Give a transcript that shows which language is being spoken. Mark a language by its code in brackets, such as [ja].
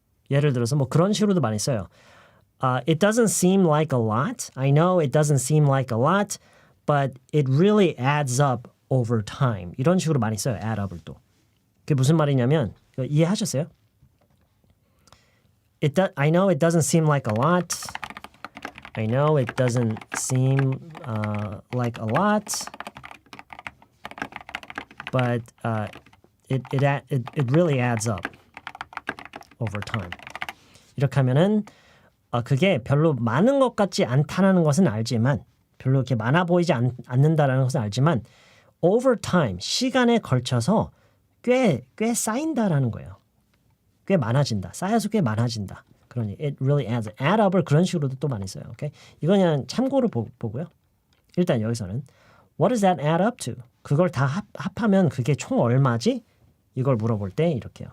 [ko] 예를 들어서 뭐 그런 식으로도 많이 써요. [en] It doesn't seem like a lot. I know it doesn't seem like a lot, but it really adds up over time. [ko] 이런 식으로 많이 써요. add up을 또. 그게 무슨 말이냐면 이해하셨어요? [en] I know it doesn't seem like a lot. I know it doesn't seem like a lot, but it really adds up over time. [ko] 이렇게 하면은 그게 별로 많은 것 같지 않다는 것은 알지만 별로 이렇게 많아 보이지 않는다라는 것은 알지만 over time, 시간에 걸쳐서 꽤 쌓인다라는 거예요. 꽤 많아진다. 쌓여서 꽤 많아진다. 그러니 [en] it really adds. [ko] add up을 그런 식으로도 또 많이 써요. 오케이? 이건 그냥 참고로 보고요. 일단 여기서는 [en] what does that add up to? [ko] 그걸 다 합하면 그게 총 얼마지? 이걸 물어볼 때 이렇게요.